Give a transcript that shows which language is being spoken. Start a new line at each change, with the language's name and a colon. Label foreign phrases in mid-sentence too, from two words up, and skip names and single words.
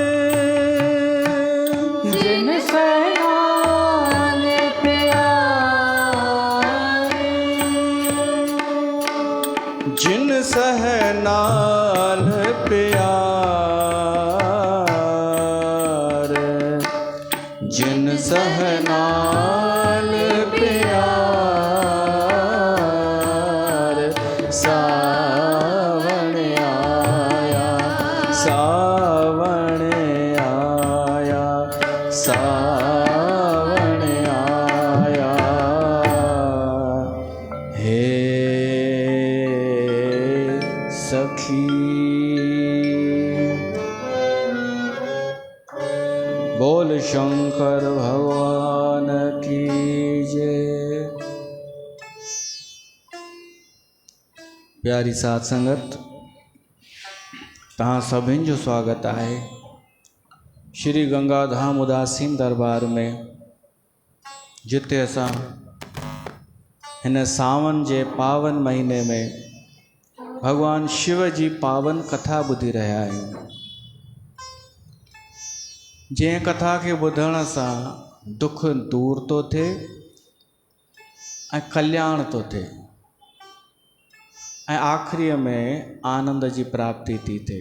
Sindhi: जिन सहनाल प्यार जिन सहनाल प्यार जिन सहनाल प्यार सावण आया सावण आया सावण आया हे सखी
Hindi: बोल शंकर भगवान की जय।
Sindhi: प्यारी साथ संगत तहां सभिनि जो स्वागत आहे श्री गंगाधाम उदासीन दरबार में जिते असां हिन सावन जे पावन महीने में भगवान शिव जी पावन कथा ॿुधी रहिया आहियूं। जंहिं कथा खे ॿुधण सां दुख दूर तो थिए ऐं कल्याण तो थिए ऐं आख़िरीअ में आनंद जी प्राप्ति थी थिए।